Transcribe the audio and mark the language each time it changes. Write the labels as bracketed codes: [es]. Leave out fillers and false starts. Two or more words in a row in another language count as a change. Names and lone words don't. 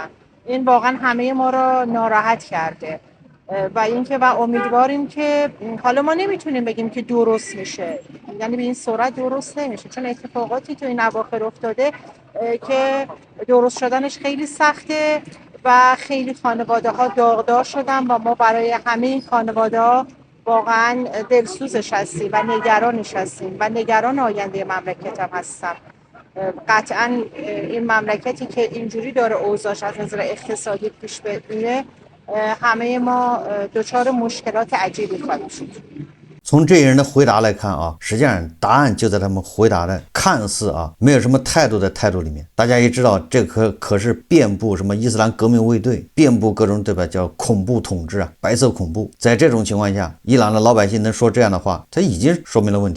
[fa] این واقعا همه ما را ناراحت کرده و اینکه و امیدواریم که حالا ما نمیتونیم بگیم که درست میشه، یعنی به این سرعت درست نمیشه، چون اتفاقاتی تو این اواخر افتاده که درست شدنش خیلی سخته و خیلی خانواده ها داغدار شدن و ما برای همه این خانواده ها واقعا دلسوزش هستیم و نگرانش هستیم و نگران آینده مملکت هم هستم. قطعا این مملکتی که اینجوری داره اوضاعش از نظر اقتصادی پیش میره، همه ما دچار مشکلات عجیبی خواهیم شد. [zh] 从这些人的回答来看啊，实际上答案就在他们回答的看似啊没有什么态度的态度里面。大家也知道，这可是遍布什么伊斯兰革命卫队，遍布各种对吧叫恐怖统治啊，白色恐怖。在这种情况下，伊朗的老百姓能说这样的话，他已经说明了问题。